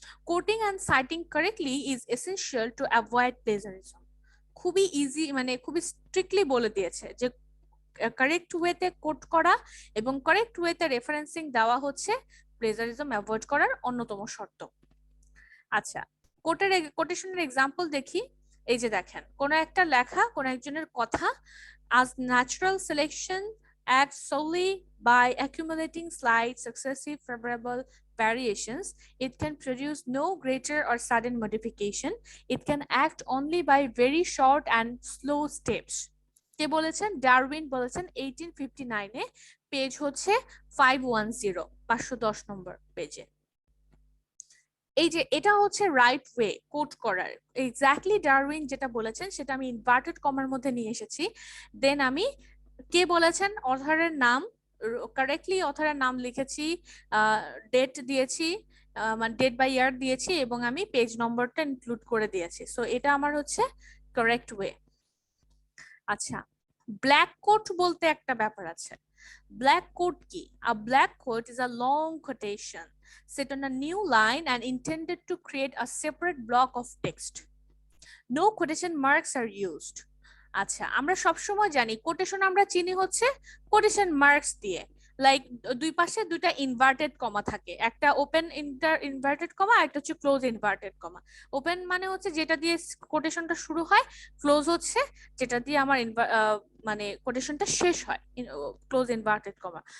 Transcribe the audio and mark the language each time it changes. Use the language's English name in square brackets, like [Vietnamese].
[English] Quoting and citing correctly is essential to avoid plagiarism. [Bangla] খুবই easy, মানে খুবই strictly বলে দিয়েছে যে কারেক্ট ওয়েতে কোট করা এবং কারেক্ট ওয়েতে রেফারেন্সিং দেওয়া হচ্ছে প্লেজারিজম অ্যাভয়েড করার অন্যতম শর্ত। আচ্ছা, কোটেশনের এক্সাম্পল দেখি। এই যে দেখেন, কোন একটা লেখা, কোন একজনের কথা, [English] as natural selection acts solely by accumulating slight successive favorable variations, it can produce no greater or sudden modification. It can act only by very short and slow steps. [Bangla] কে বলেছেন? ডারউইন বলেছেন 1859-এ, পেজ হচ্ছে 510, 510 নম্বর পেজে। এই যে এটা হচ্ছে right way coat করার, exactly Darwin যেটা বলেছেন সেটা আমি ইনভার্টেড কমার মধ্যে নিয়ে এসেছি। দেন আমি কে বলেছেন, অথরের নাম, কারেক্টলি অথরের নাম লিখেছি, ডেট দিয়েছি, মানে ডেট বাই ইয়ার দিয়েছি, এবং আমি পেজ নম্বরটা ইনক্লুড করে দিয়েছি। সো এটা আমার হচ্ছে কারেক্ট ওয়ে। আচ্ছা, ব্ল্যাক কোট বলতে একটা ব্যাপার আছে। ব্ল্যাক কোট কি? [English] A black quote is a long quotation set on a new line and intended to create a separate block of text. No quotation marks are used. [Bangla] আচ্ছা, আমরা সবসময় জানি কোটেশন আমরা চিনি হচ্ছে কোটেশন মার্কস দিয়ে, like দুই পাশে দুইটা ইনভার্টেড কমা থাকে, একটা ওপেন ইনভার্টেড কমা, একটা হচ্ছে ক্লোজ ইনভার্টেড কমা। ওপেন মানে হচ্ছে যেটা দিয়ে কোটেশনটা শুরু হয়, ক্লোজ হচ্ছে যেটা দিয়ে আমার মানে কোটেশনটা শেষ হয়, ক্লোজ ইনভার্টেড কমা।